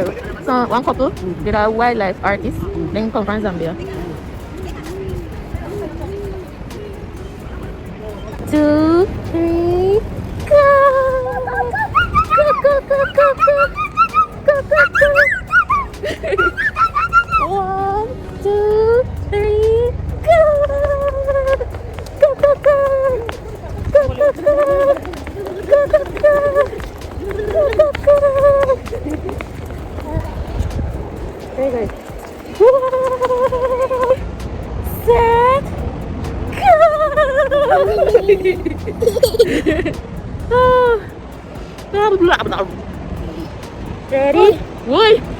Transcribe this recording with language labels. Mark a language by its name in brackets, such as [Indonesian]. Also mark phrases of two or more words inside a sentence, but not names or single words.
[English] So one couple, they are wildlife artists, then come from Zambia. 2, 3, go! Go, go, go, go, go! Go, go, go! 1, 2, 3, go! Go, go, go! Go, go, go! Go, go, go! Very good. Set. Go. Ready? Why?